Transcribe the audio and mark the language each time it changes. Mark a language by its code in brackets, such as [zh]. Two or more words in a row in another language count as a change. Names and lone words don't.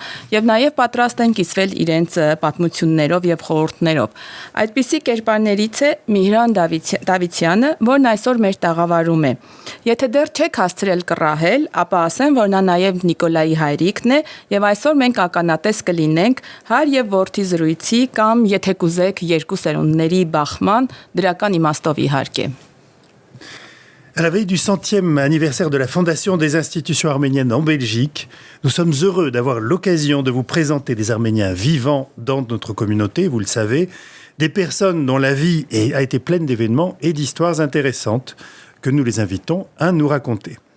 [hy] եւ նաեւ պատրաստ են կիսվել իրենց պատմություններով եւ խորհուրդներով։ Այդպիսի կերպարներից է Միհրան Դավիթյանը, որն այսօր մեր տաղավարում է։ Եթե դեռ չեք հասցրել կռահել, ապա ասեմ, որ նա նաև Նիկոլայի հայրիկն է եւ այսօր մենք ականատես կլինենք հայր եւ որդի զրույցի կամ եթե կուզեք երկու սերունդների բախման դրական իմաստով իհարկե։ [fr] À la veille du 100e anniversaire de la fondation des institutions arméniennes en Belgique, nous sommes heureux d'avoir l'occasion de vous présenter des Arméniens vivants dans notre communauté, vous le savez, des personnes dont la vie a été pleine d'événements et d'histoires intéressantes que nous les invitons à nous raconter.